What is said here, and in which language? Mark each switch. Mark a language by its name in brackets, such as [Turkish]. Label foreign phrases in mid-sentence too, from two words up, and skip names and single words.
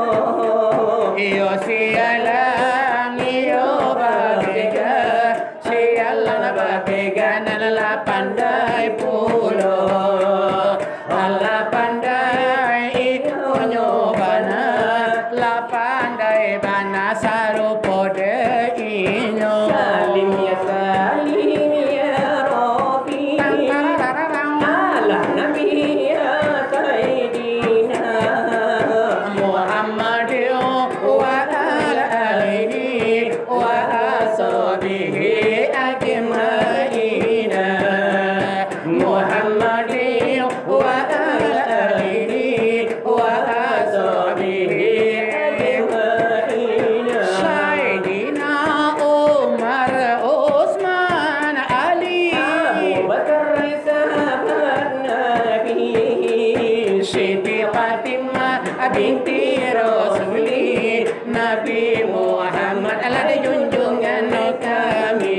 [Minangkabau] Iyo sialang iyo babega, sialang babega nala pandai pulo. Ala pandai iyo nyobana, la pandai bana sarupo de inyo. [Arabic] سلم يا رب. على النبي يا سيدنا. محمد وعلى آله وأصحابه أجمعين. محمد وعلى آله وأصحابه Ajmaina. [Indonesian] Sayyidina Umar Utsman Ali Abu Bakar sahabat Nabi. Siti Fatimah binti Rasuli Nabi Muhammad ala junjungan kami.